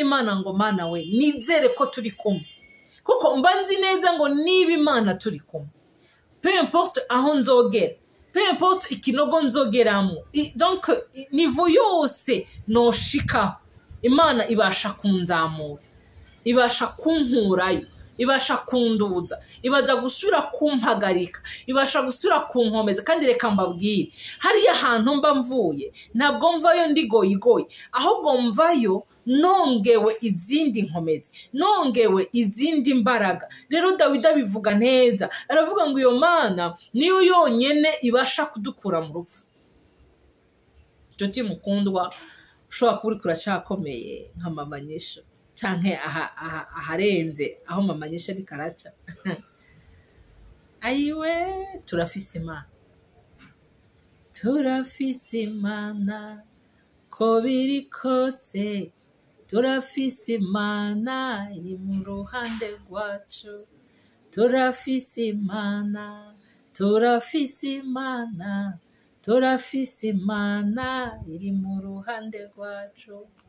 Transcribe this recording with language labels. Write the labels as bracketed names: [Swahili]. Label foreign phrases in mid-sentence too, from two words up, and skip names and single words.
[Rundi] Imana ngo Mana we, nizere ko turi kumwe, kuko mba nzi neza ngo niba Imana turi kumwe, [French] peu importe [Rundi] aho nzogera, [French] peu importe [Rundi] ikinogo nzogeramo, [French] donc niveau [Rundi] yose noshikaho, Imana ibasha kunzamura, ibasha kunkurayo, ibasha kunduza, ibaja gusubira kumpagarika, ibasha gusubira kunkomeza. Kandi reka mbabwire, hariya hantu mba mvuye ntabwo mvayo ndigoyigoyi, ahubwo mvayo nongewe izindi nkomezi, nongewe izindi mbaraga. Rero Dawidi abivuga neza, aravuga ngo iyo Mana niyo yonyene ibasha kudukura mu rupfu. inshuti mukundwa ushobora kuba uriko uracakomeye nka mama nyisho canke aharenze aho mama nyisho ariko araca ayiwe turafise imana ko biri kose turafise imana iri mu ruhande rwacu turafise imana iri mu ruhande rwacu.